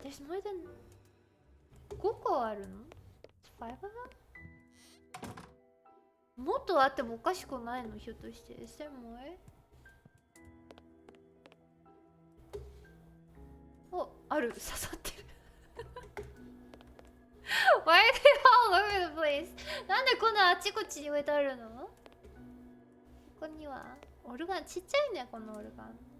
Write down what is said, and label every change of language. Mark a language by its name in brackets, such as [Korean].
[English] There's more than 5 [Japanese] 個あるの [English] ?5 of them? [Japanese] もっとあってもおかしくないのひょっとして。 [English] Is there more? [Japanese] お、ある。刺さってる。 [English] Why are they all over the place? [Japanese] なんでこんなあちこちに置いてあるのここにはオルガンちっちゃいね、このオルガン。